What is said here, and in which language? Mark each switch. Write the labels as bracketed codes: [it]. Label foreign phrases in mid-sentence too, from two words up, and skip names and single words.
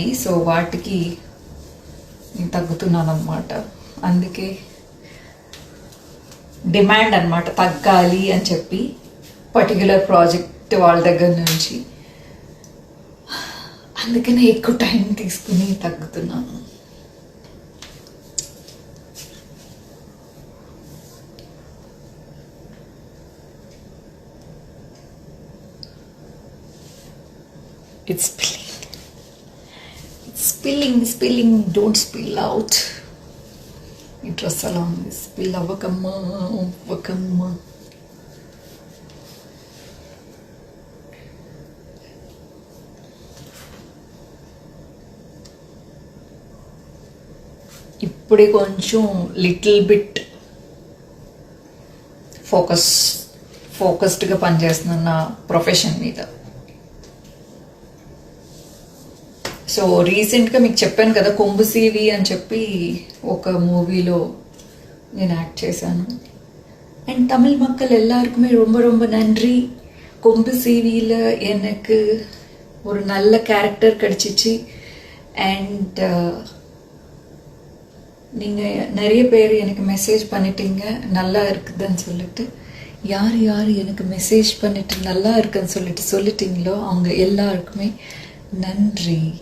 [te] సో వాటికి నేను తగ్గుతున్నాను అన్నమాట. అందుకే డిమాండ్ అన్నమాట, తగ్గాలి అని చెప్పి [en] particular project [te] వాళ్ళ దగ్గర నుంచి. అందుకనే ఎక్కువ టైం తీసుకుని తగ్గుతున్నాను. [en] It's spilling, don't spill out. [te] ఈ డ్రెస్ అలా ఉంది, స్పిల్ అవ్వకమ్మా. ఇప్పుడే కొంచెం [en] little bit [te] ఫోకస్డ్గా పనిచేస్తున్నాను నా ప్రొఫెషన్ మీద. సో రీసెంట్గా మీకు చెప్పాను కదా, కొంబు సీవి అని చెప్పి ఒక మూవీలో నేను యాక్ట్ చేశాను. [ta] అండ్ తమిళ్ மக்கள் எல்லாருக்குமே ரொம்ப ரொம்ப நன்றி. கொம்பு சீவியில் எனக்கு ஒரு நல்ல கேரக்டர் கிடச்சிச்சு. அண்ட் நீங்கள் நிறைய பேர் எனக்கு மெசேஜ் பண்ணிட்டீங்க நல்லா இருக்குதுன்னு சொல்லிட்டு. யார் யார் எனக்கு மெசேஜ் பண்ணிட்டு நல்லா இருக்குன்னு சொல்லிட்டீங்களோ அவங்க எல்லாருக்குமே நன்றி.